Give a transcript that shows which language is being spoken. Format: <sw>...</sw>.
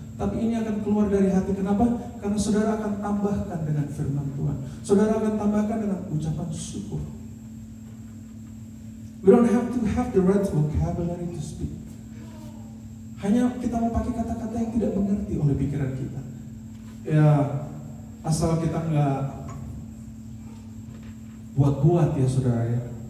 <id>Tapi ini akan keluar dari hati. Kenapa? Karena saudara akan tambahkan dengan firman Tuhan. Saudara akan tambahkan dengan ucapan syukur.</id> <en>We don't have to have the right vocabulary to speak.</en> <id>Hanya kita mau pakai kata-kata yang tidak mengerti oleh pikiran kita. Ya, asal kita nggak buat-buat ya saudara ya.</id>